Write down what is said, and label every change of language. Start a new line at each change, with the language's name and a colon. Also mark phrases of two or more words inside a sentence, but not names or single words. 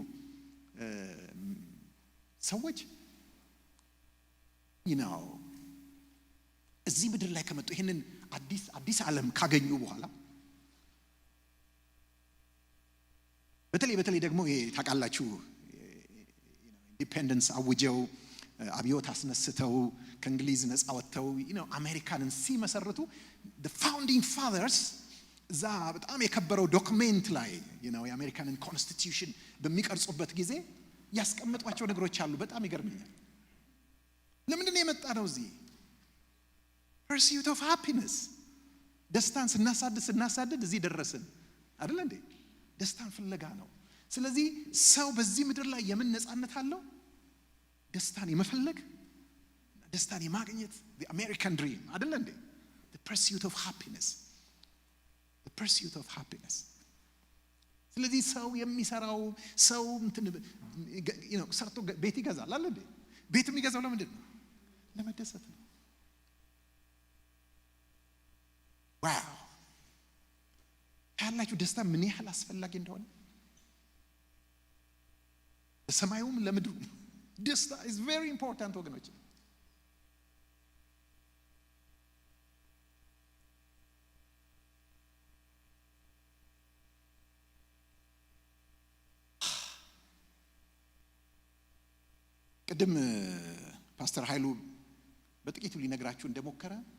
Amharic: ሰዎች እዚህ ምድር ላይ ከመጡ ይህንን አዲስ ዓለም ካገኙ በኋላ በተለይ ደግሞ ይሄ ታውቃላችሁ ኢንዲፔንደንስ አውጀው አብዮት አስነስተው ከእንግሊዝ ነፃ ወጥተው አሜሪካንን ሲመሰርቱ
English: the founding fathers
Amharic: እዛ በጣም የከበረው ዶክሜንት ላይ የአሜሪካንን ኮንስቲቲዩሽን በሚቀርጹበት ጊዜ ያስቀመጧቸው ነገሮች አሉ። በጣም ይገርመኛል። ለምንድን ነው የመጣ ነው እዚህ?
English: pursuit of happiness
Amharic: ደስታን ስናሳድድ እዚህ ደረስን አይደል እንዴ? ደስታን ፍለጋ ነው። ስለዚህ ሰው በዚህ ምድር ላይ የምን ነፃነት አለው? ደስታን የመፈለግ ደስታን የማግኘት
English: the American dream
Amharic: አይደል እንዴ?
English: the pursuit of happiness.
Amharic: ስለዚህ ሰው የሚሰራው ሰው ሰርቶ ቤት ይገዛል አይደል እንዴ? ቤት የሚገዛው ለምንድን ነው? ለመደሰት ነው። ዋው ያላችሁ ደስታ ምን ያህል አስፈላጊ እንደሆነ ለሰማዩም ለምድሩ ደስታ
English: is very important
Amharic: ወገኖች። ቅድም ፓስተር ኃይሉ በጥቂቱ ሊነግራችሁ እንደሞከረ